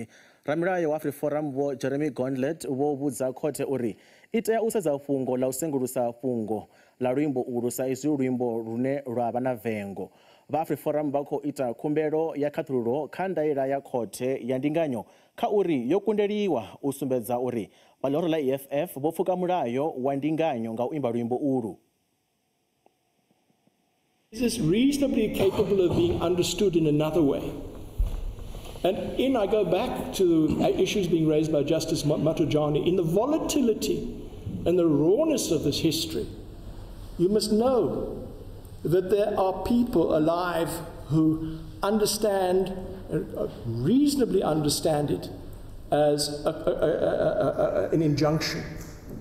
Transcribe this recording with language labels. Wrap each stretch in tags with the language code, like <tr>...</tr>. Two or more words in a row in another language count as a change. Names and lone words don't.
<ve>Ramilayo wa AfriForum vho Jeremy Gauntlet vho vhudza khothe uri i tea u sedza fhungo ḽa u sengulusa fhungo ḽa luimbo ulu sa izwi luimbo lune lwa vha na vengo. Vha AfriForum vha khou ita khumbelo ya khaṱhululo kha ndaela ya khothe ya ndinganyo kha uri yo kundeliwa u sumbedza uri vha ḽihoro ḽa EFF vho pfuka mulayo wa ndinganyo nga u imba luimbo ulu.</ve> <en>This is reasonably capable of being understood in another way. And I go back to issues being raised by Justice Matujani. In the volatility and the rawness of this history, you must know that there are people alive who understand, reasonably understand it as an injunction</en>